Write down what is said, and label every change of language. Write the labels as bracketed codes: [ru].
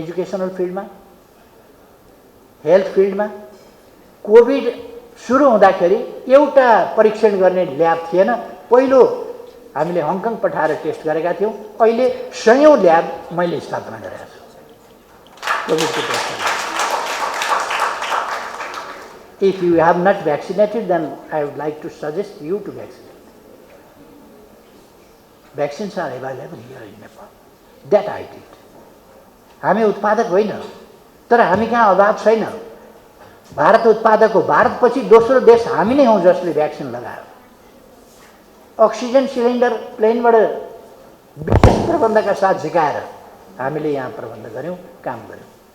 [ne] Educational फिल्डमा, health फिल्डमा covid सुरु हुँदाखेरि एउटा परीक्षण गर्ने ल्याब थिएन। पहिलो हामीले हङकङ पठाएर टेस्ट गरेका थियौँ। अहिले 100औँ ल्याब मैले स्थापना गरेका छु कोभिडको टेस्ट गर्न। [en] If you have not vaccinated, then I would like to suggest you to vaccinate. Vaccines are available here in Nepal. That I did. [ne] हामी उत्पादक होइन, तर हामी कहाँ अभाव छैन। भारत उत्पादक हो। भारतपछि दोस्रो देश हामी नै हौँ जसले भ्याक्सिन लगायो। अक्सिजन सिलिन्डर प्लेनबाट विशेष प्रबन्धका साथ झिकाएर हामीले यहाँ प्रबन्ध गऱ्यौँ, काम गऱ्यौँ।